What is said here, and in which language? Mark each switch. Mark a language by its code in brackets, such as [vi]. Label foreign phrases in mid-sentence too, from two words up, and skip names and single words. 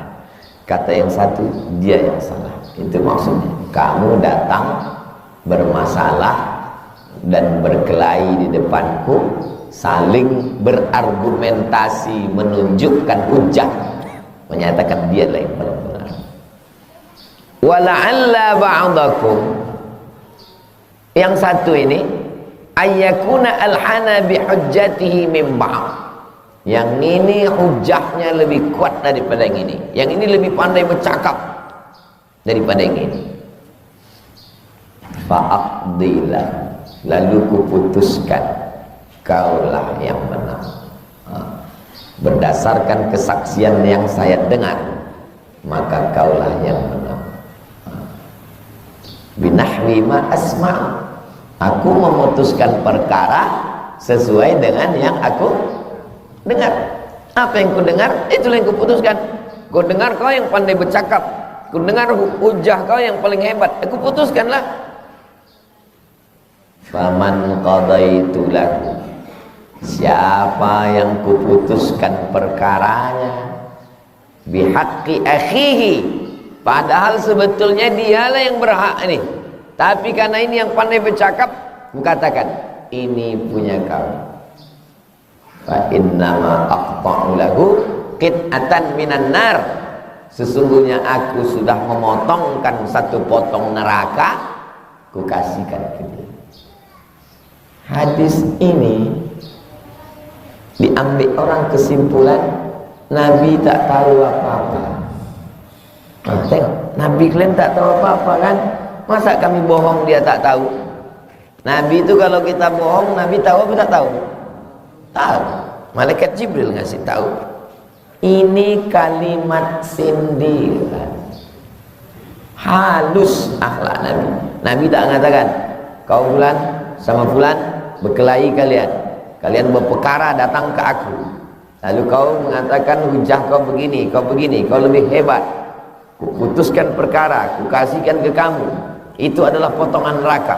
[ms] Kata yang satu, dia yang salah. Itu maksudnya, kamu datang bermasalah dan berkelahi di depanku, saling berargumentasi, menunjukkan hujah, menyatakan dia lah yang paling benar. [ar] ولعل بعضكم, [ms] yang satu ini, [ar] أن يكون ألحن بحجته من بعض, [ms] yang ini hujahnya lebih kuat daripada yang ini, yang ini lebih pandai bercakap daripada yang ini. [ar] فأقضي له, [ms] lalu kuputuskan, kaulah yang menang. Berdasarkan kesaksian yang saya dengar, maka kaulah yang menang. [ar] بنحو ما أسمع', [ms] aku memutuskan perkara sesuai dengan yang aku dengar. Apa yang ku dengar, itulah yang kuputuskan. Ku dengar kau yang pandai bercakap, ku dengar hujah kau yang paling hebat, aku putuskanlah. [ar] فمن قضيت له, [ms] siapa yang kuputuskan perkaranya, [ar] بحق أخيه, [ms] padahal sebetulnya dialah yang berhak ini, tapi karena ini yang pandai bercakap, kukatakan ini punya kau. [ar] فإنما أقطع له قطعة من النار, [ms] sesungguhnya aku sudah memotongkan satu potong neraka, kukasihkan ke dia. Hadis ini diambil orang kesimpulan Nabi tak tahu apa-apa. Tengok, Nabi klaim tak tahu apa-apa kan? Masa kami bohong dia tak tahu? Nabi itu kalau kita bohong, Nabi tahu apa tak tahu? Tahu. Malaikat Jibril ngasih tahu. Ini kalimat sindiran, halus akhlak Nabi. Nabi tak mengatakan, kau fulan sama fulan berkelahi kalian, kalian berperkara datang ke aku, lalu kau mengatakan hujah kau begini, kau lebih hebat, ku putuskan perkara, ku kasihkan ke kamu, itu adalah potongan neraka.